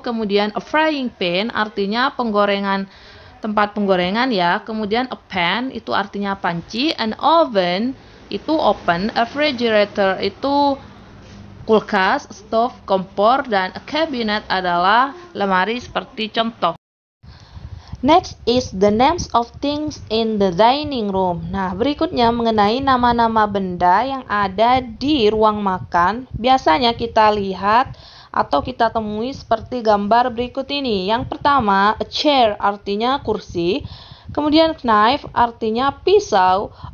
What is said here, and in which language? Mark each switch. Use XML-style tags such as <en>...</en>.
<id>Kemudian a frying pan, artinya tempat penggorengan ya. Kemudian a pan, itu artinya panci. An oven, itu open. A refrigerator, itu kulkas. Stove, kompor. Dan a cabinet adalah lemari seperti contoh.</id> <en>Next is the names of things in the dining room.</en> <id>Nah, berikutnya mengenai nama-nama benda yang ada di ruang makan. Biasanya kita lihat atau kita temui seperti gambar berikut ini. Yang pertama, a chair, artinya kursi. Kemudian knife, artinya pisau.</id>